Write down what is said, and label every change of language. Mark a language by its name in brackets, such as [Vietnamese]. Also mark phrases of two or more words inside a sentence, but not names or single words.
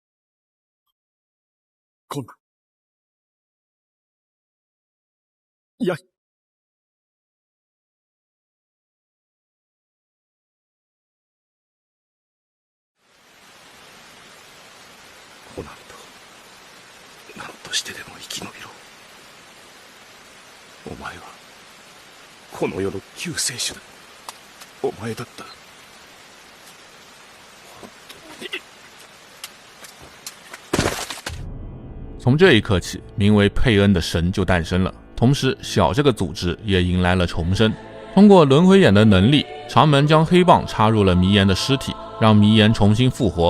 [Japanese] 今度やコナンと何としてでも生き延びろ。お前はこの世の救世主だ。お前だったら [Chinese] 从这一刻起，名为佩恩的神就诞生了，同时小这个组织也迎来了重生。通过轮回眼的能力，长门将黑棒插入了弥岩的尸体，让弥岩重新复活。